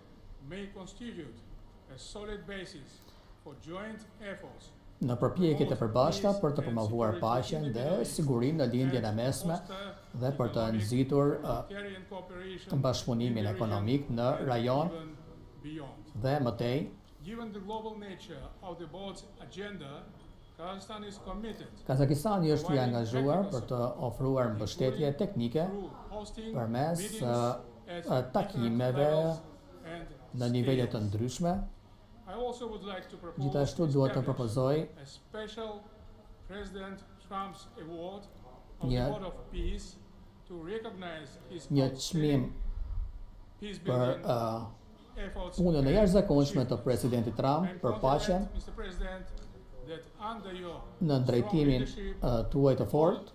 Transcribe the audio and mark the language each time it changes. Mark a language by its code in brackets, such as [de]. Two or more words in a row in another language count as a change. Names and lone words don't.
[sq] në përpjekjet e përbashkëta për të promovuar paqen dhe sigurinë në lindjen e mesme dhe për të nxitur bashkëpunimin ekonomik në rajon dhe mëtej. [en] Given the global nature of the board's agenda, Kazakhstan is committed [sq] Kazakistani është i angazhuar për të ofruar mbështetje teknike përmes takimeve në nivele të ndryshme. Gjithashtu duhet të propozoj një çmim për punën e jashtëzakonshme të presidentit Trump për paqen në drejtimin tuaj të fortë.